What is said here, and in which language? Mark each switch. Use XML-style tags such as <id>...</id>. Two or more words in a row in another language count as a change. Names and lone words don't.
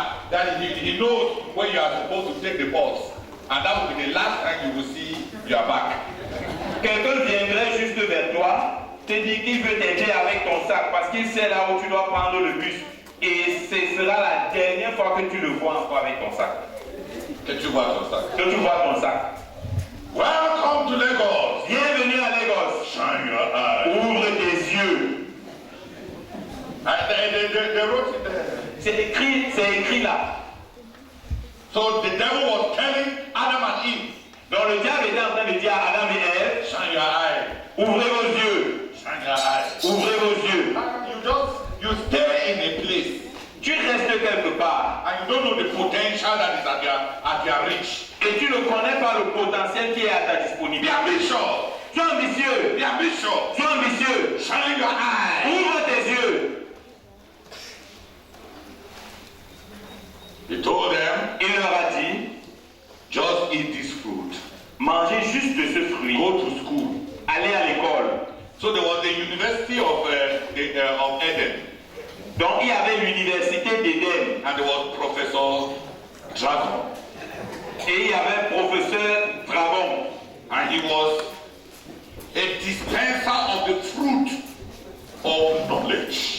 <en>that he knows when you are supposed to take the bus. And that will be the last time you will see your back.</en> <fr>Quelqu'un viendrait juste vers toi, te dit qu'il veut t'aider avec ton sac parce qu'il sait là où tu dois prendre le bus. Et ce sera la dernière fois que tu le vois encore avec ton sac. Que tu vois ton sac. Que tu vois ton sac.</fr> <en>Welcome to Lagos.</en> <fr>Bienvenue à Lagos.</fr> <en>Shine your eyes.</en> <fr>Ouvre tes yeux.</fr> <en>They wrote it there.</en> <fr>C'est écrit là.</fr> <en>So the devil was telling Adam and Eve.</en> <fr>Donc le diable était en train de dire à Adam et Ève,</fr> <en>Shine your eyes.</en> <fr>ouvrez vos yeux.</fr> <en>Shine your eyes.</en> <fr>Ouvrez vos yeux.</fr> <en>You stay in a place</en> <fr>Tu restes quelque part</fr> <en>and you don't know the potential that is at your reach.</en> <fr>et tu ne connais pas le potentiel qui est à ta</fr> <en>Be</en> <fr>disponibilité.</fr> <en>ambitious.</en> <fr>Sois ambitieux.</fr> <en>Be ambitious.</en> <fr>Sois ambitieux.</fr> <en>Shine your eyes.</en> <fr>Ouvre tes yeux.</fr> <en>He told them,</en> <fr>Il leur a dit,</fr> <en>just eat this fruit.</en> <fr>mangez juste de ce fruit.</fr> <en>Go to school.</en> <fr>Allez à l'école.</fr> <en>So there was the University of Eden,</en> <fr>Donc il y avait l'université d'Éden</fr> <en>and there was Professor Dragon,</en> <fr>et il y avait professeur Dragon.</fr> <en>and he was a dispenser of the fruit of knowledge.</en>